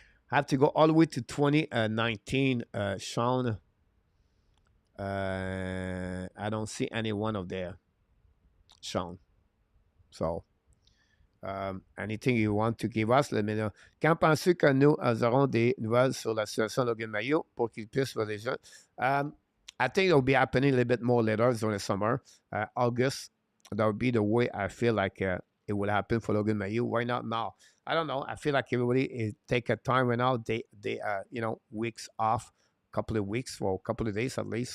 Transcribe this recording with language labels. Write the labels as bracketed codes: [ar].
[en] Have to go all the way to 2019, Sean. I don't see any one of there, Sean. So, anything you want to give us, let me know. [fr] Quand penses-tu que nous aurons des nouvelles sur la situation de Logan Mayo pour qu'il puisse voir les jeunes? [en] I think it'll be happening a little bit more later during the summer. August, that would be the way I feel like it will happen for Logan Mayo. Why not now? I don't know. I feel like everybody is take a time right now. They weeks off, couple of weeks or a couple of days at least.